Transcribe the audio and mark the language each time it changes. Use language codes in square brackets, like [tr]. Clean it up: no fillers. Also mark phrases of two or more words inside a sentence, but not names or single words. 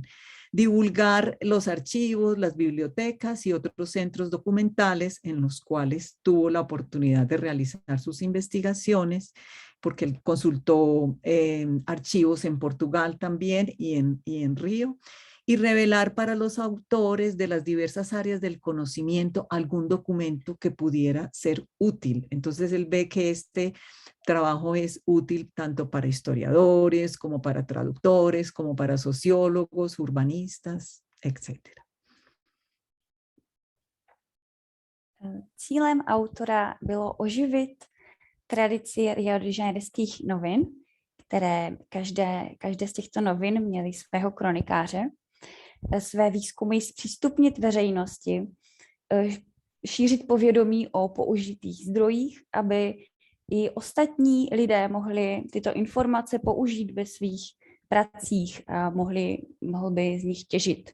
[es] Divulgar los archivos, las bibliotecas y otros centros documentales en los cuales tuvo la oportunidad de realizar sus investigaciones, porque él consultó archivos en Portugal también y en Río, y revelar para los autores de las diversas áreas del conocimiento algún documento que pudiera ser útil. Entonces él ve que este trabajo es útil tanto para historiadores, como para traductores, como para sociólogos, urbanistas, etc. [cs] Cílem autora bylo oživit tradici Rio de Janeirských novin, které každé z těchto novin měly svého kronikáře, své výzkumy zpřístupnit veřejnosti, šířit povědomí o použitých zdrojích, aby i ostatní lidé mohli tyto informace použít ve svých pracích a mohl by z nich těžit.